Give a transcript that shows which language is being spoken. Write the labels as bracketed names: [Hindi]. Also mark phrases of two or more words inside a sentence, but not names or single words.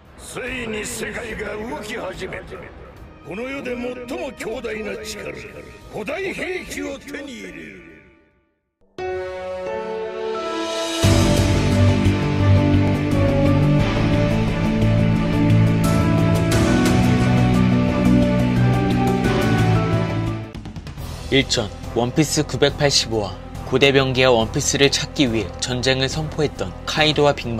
[Japanese] ついに世界が動き始めた。この世で最も強大な力、古代兵器を手に入れる。 [Korean] 일전 원피스 985와 고대병기와 원피스를 찾기 위해 전쟁을 선포했던 카이도와 빅맘.